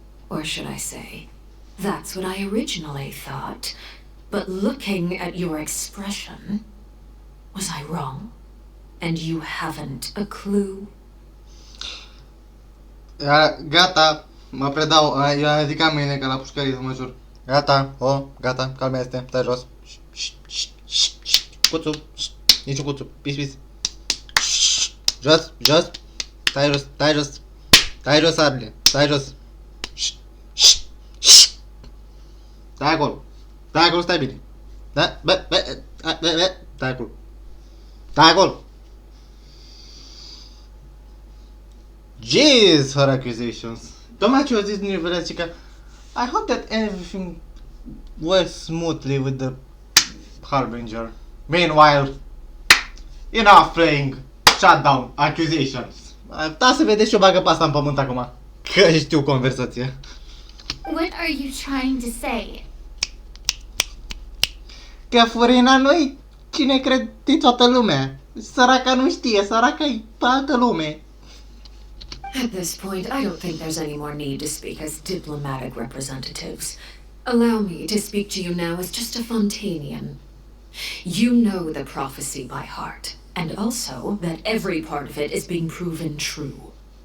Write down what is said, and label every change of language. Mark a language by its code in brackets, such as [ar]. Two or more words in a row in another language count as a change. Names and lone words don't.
[en] Or should I say, that's what I originally thought. But looking at your expression, was I wrong? And you haven't a clue? [ro] Gata, mă predau, eu zic mâine ca la pușcărie, să mă jur. Gata, gata, calmea este, stai jos. Cuțu, niciun cuțu, pis. Jos, stai jos, Arle, stai jos. Stai acolo, stai bine. Da, stai acolo. [en] Jeez, her accusations. [ro] Tocmai ce a zis Nivelecica, [en] I hope that everything works smoothly with the Harbinger. Meanwhile, enough playing shutdown accusations. [ro] Da să vedeți și o bagă pe asta în pământ acum, că știu conversația. [en] What are you trying to say? [ro] Că Furina nu-i cine crede toată lumea. Săraca nu știe, săraca-i pe altă lume. [en] At this point, I don't think there's any more need to speak as diplomatic representatives. Allow me to speak to you now as just a Fontanian. You know the prophecy by heart, and also that every part of it is being proven true.